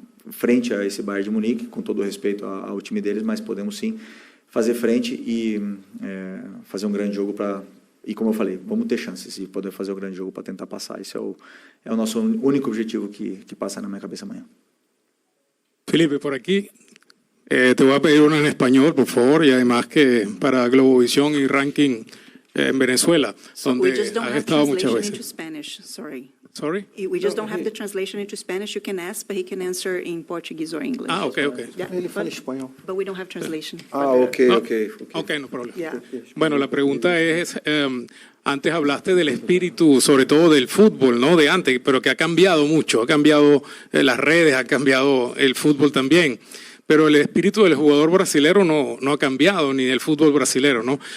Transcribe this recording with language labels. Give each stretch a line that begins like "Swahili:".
Portuguese: frente a esse Bayern de Munique, com todo o respeito ao time deles, mas podemos sim fazer frente e fazer um grande jogo e como eu falei, vamos ter chances de poder fazer um grande jogo para tentar passar. Esse é o nosso único objetivo que passa na minha cabeça amanhã.
Spanish: Felipe, por aquí. Te voy a pedir una en español, por favor, y además que para Globovisión y Ranking en Venezuela, donde has estado muchas veces.
English: Sorry? We just don't have the translation into Spanish. You can ask, but he can answer in Portuguese or English. Ah, okay. Yeah,
Portuguese: Ele fala espanhol.
English: but we don't have translation. Ok.
Spanish: Okay, no problema.
English: Yeah.
Spanish: Bueno, la pregunta es, antes hablaste del espíritu, sobre todo del fútbol, ¿no? De antes, pero que ha cambiado mucho, ha cambiado las redes, ha cambiado el fútbol también. Pero el espíritu del jugador brasilero no ha cambiado, ni del fútbol brasilero, ¿no?